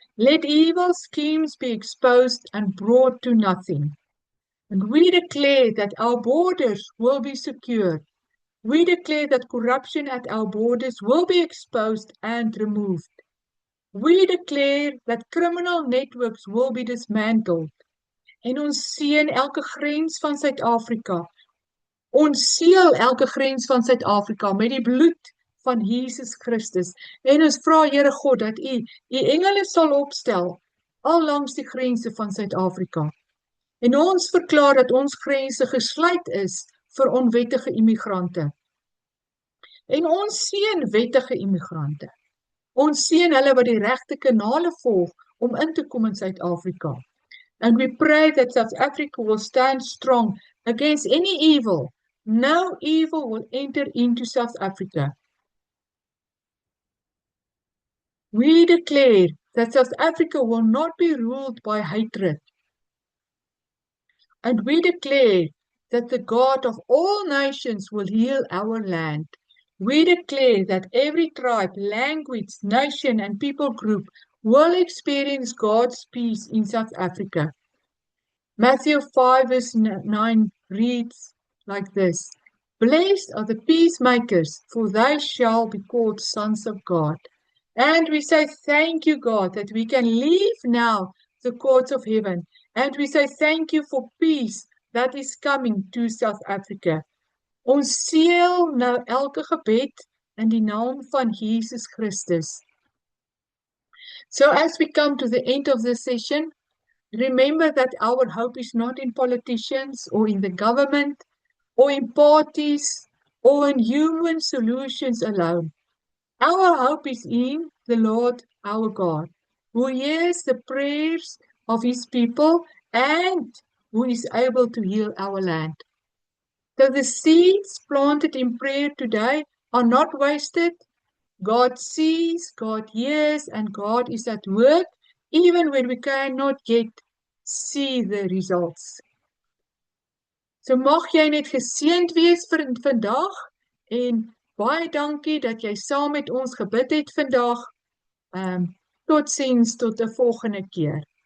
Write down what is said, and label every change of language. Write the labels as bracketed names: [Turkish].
[English] Let evil schemes be exposed and brought to nothing. And we declare that our borders will be secure. We declare that corruption at our borders will be exposed and removed. We declare that criminal networks will be dismantled. [Afrikaans] En ons seën elke grens van Suid-Afrika. Ons seël elke grens van Suid-Afrika met die bloed van Jesus Christus. En ons vra Here God dat u engele sal opstel al langs die grense van Suid-Afrika. En ons verklaar dat ons grense gesluit is vir onwettige immigrante. En ons seën wettige immigrante. Ons seën hulle wat die regte kanale volg om in te kom in Suid-Afrika. [English] And we pray that South Africa will stand strong against any evil. No evil will enter into South Africa. We declare that South Africa will not be ruled by hatred. And we declare that the God of all nations will heal our land. We declare that every tribe, language, nation, and people group will experience God's peace in South Africa. Matthew 5 verse 9 reads like this: Blessed are the peacemakers, for they shall be called sons of God. And we say thank you, God, that we can leave now the courts of heaven. And we say thank you for peace that is coming to South Africa. [Afrikaans] Ons seël nou elke gebed in die naam van Jesus Christus. [English] So as we come to the end of this session, remember that our hope is not in politicians or in the government or in parties or in human solutions alone. Our hope is in the Lord our God, who hears the prayers of his people and who is able to heal our land. So the seeds planted in prayer today are not wasted. God sees, God hears, and God is at work, even when we cannot yet see the results. [Afrikaans] So mag jy net geseënd wees vir vandag, en baie dankie dat jy saam met ons gebid het vandag. Totsiens tot 'n volgende keer.